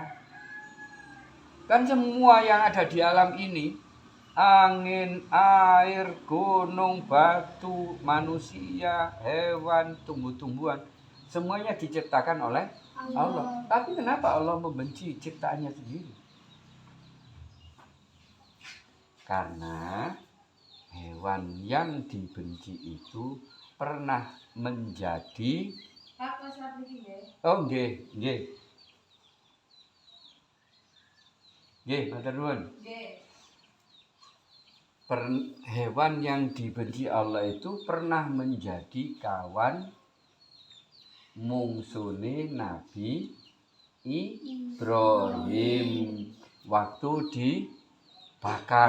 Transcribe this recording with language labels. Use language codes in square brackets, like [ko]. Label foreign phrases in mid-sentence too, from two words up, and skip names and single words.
[id] Kan semua yang ada di alam ini, angin, air, gunung, batu, manusia, hewan, tumbuh-tumbuhan, semuanya diciptakan oleh Allah. Tapi kenapa Allah membenci ciptaannya sendiri? Karena hewan yang dibenci itu pernah menjadi [jv] oh nggih, nggih. Nggih, matur nuwun. [id] Hewan yang dibenci Allah itu pernah menjadi kawan mungsune Nabi Ibrahim waktu dibakar.